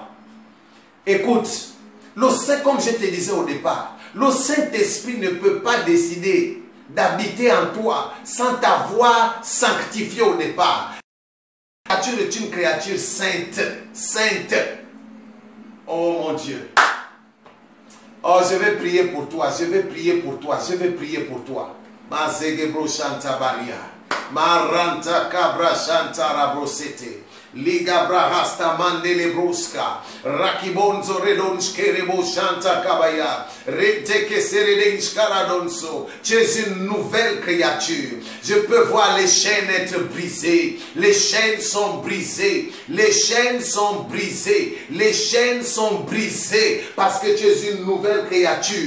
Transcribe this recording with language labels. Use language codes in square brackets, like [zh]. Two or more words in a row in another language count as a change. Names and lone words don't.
[fr] Écoute, le Saint, comme je te disais au départ, le Saint-Esprit ne peut pas décider d'habiter en toi sans t'avoir sanctifié au départ. La créature est une créature sainte. Sainte. Oh mon Dieu. Oh, je vais prier pour toi, je vais prier pour toi, je vais prier pour toi. Ma zegebro shanta baria. Ma ranta cabra shanta rabrosete. Liga brahasta mandele bruska. Rakibonzo redonske rebo shanta kabaya. Rete que seredens caradonso. Tu es une nouvelle créature. Je peux voir les chaînes être brisées. Les chaînes sont brisées. Les chaînes sont brisées. Les chaînes sont brisées. Parce que tu es une nouvelle créature.